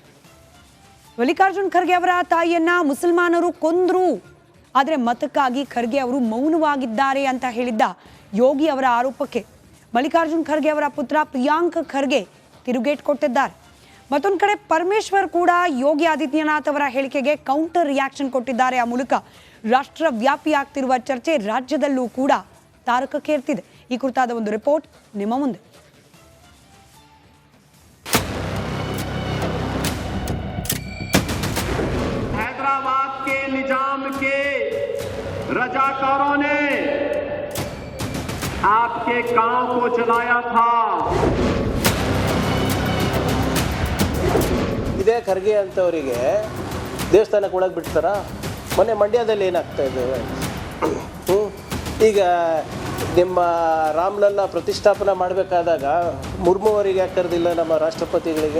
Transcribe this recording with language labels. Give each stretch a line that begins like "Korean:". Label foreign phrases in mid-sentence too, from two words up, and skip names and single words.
Kannada: ಮಲ್ಲಿಕಾರ್ಜುನ್ ಖರ್ಗೆ ಅವರ ತಾಯಿಯನ್ನ ಮುಸಲ್ಮಾನರು ಕೊಂದ್ರು, ಆದರೆ ಮತಕ್ಕಾಗಿ ಖರ್ಗೆ ಅವರು ಮೌನವಾಗಿದ್ದಾರೆ ಅಂತ ಹೇಳಿದ್ದ ಯೋಗಿ ಅವರ ಆರೋಪಕ್ಕೆ ಮಲ್ಲಿಕಾರ್ಜುನ್ ಖರ್ಗೆ ಅವರ ಪುತ್ರ ಪ್ರಿಯಾಂಕ್ ಖರ್ಗೆ ತಿರುಗೇಟ್ ಕೊಟ್ಟಿದ್ದಾರೆ. ಮತ್ತೊಂದು ಕಡೆ ಪರಮೇಶ್ವರ್ ಕೂಡ ಯೋಗಿ ಆದಿತ್ಯನಾಥ್ ಅವರ ಹೇಳಿಕೆಗೆ
English: counter reaction
Kannada: ಕೊಟ್ಟಿದ್ದಾರೆ. ಆ ಮೂಲಕ ರಾಷ್ಟ್ರವ್ಯಾಪಿ ಆಗ್ತಿರುವ ಚರ್ಚೆ ರಾಜ್ಯದಲ್ಲೂ ಕೂಡ ತಾರಕಕ್ಕೇರ್ತಿದೆ. ಈ ಕುರಿತಾದ ಒಂದು ರಿಪೋರ್ಟ್ ನಿಮ್ಮ ಮುಂದೆ.
Hindi: हैदराबाद के निजाम के रजाकारों ने आपके गांव को जलाया था.
Kannada: ಇದೇ ಖರ್ಗೆ ಅಂತವರಿಗೆ ದೇವಸ್ಥಾನಕ್ಕೆ ಒಳಗೆ ಬಿಡ್ತಾರ. ಮೊನ್ನೆ ಮಂಡ್ಯದಲ್ಲಿ ಏನಾಗ್ತಾ ಇದೆ, ಈಗ ನಿಮ್ಮ ರಾಮ್ಲಲ್ಲ ಪ್ರತಿಷ್ಠಾಪನೆ ಮಾಡಬೇಕಾದಾಗ ಮುರ್ಮು ಅವರಿಗೆ ಯಾಕೆ ಕರೆದಿಲ್ಲ, ನಮ್ಮ ರಾಷ್ಟ್ರಪತಿಗಳಿಗೆ?